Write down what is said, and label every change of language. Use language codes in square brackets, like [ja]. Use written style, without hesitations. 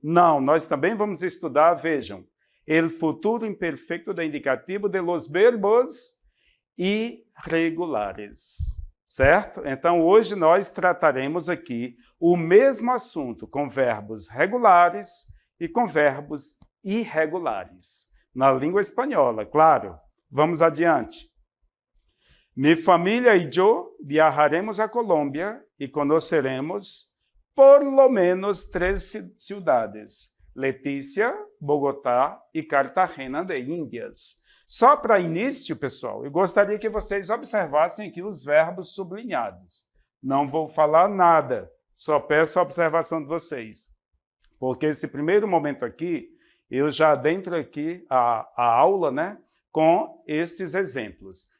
[pt] Não, nós também vamos estudar, vejam. [es] El futuro imperfeito de indicativo de los verbos irregulares, certo? [pt] Então, hoje nós trataremos aqui o mesmo assunto com verbos regulares e com verbos irregulares, na língua espanhola, claro. Vamos adiante. [es] Mi familia y yo viajaremos a Colombia y conoceremos por lo menos 3 ciudades, Letícia, Bogotá e Cartagena de Índias. [pt] Só para início, pessoal, eu gostaria que vocês observassem aqui os verbos sublinhados. Não vou falar nada, só peço a observação de vocês. Porque esse primeiro momento aqui, eu já adentro aqui a aula, né, com estes exemplos.